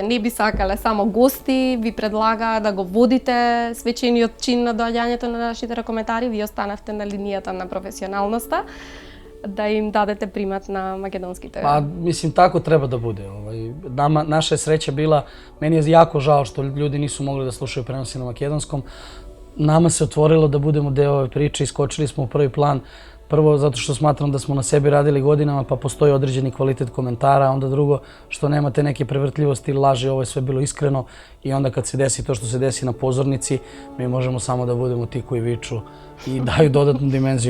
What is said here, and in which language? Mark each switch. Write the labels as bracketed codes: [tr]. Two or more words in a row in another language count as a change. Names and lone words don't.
[mk] Не би сакале само гости, ви предлага да го водите свечениот чин на доаѓањето на нашите ракометари, вие останавте на линијата на професионалноста, да им дадете примат на македонските. [sr] Па, мислим, тако треба да буде. Наша среќа била, мени е јако жал што луѓе нису могли да слушају преноси на македонском. Nama se otvorilo da budemo deo ove priče, iskočili smo u prvi plan. Prvo, zato što smatram da smo na sebi radili godinama, pa postoji određeni kvalitet komentara, onda drugo, što nemate neke prevrtljivosti ili laži, ovo je sve bilo iskreno i onda kad se desi to što se desi na pozornici, mi možemo samo da budemo ti koji viču i daju dodatnu dimenziju.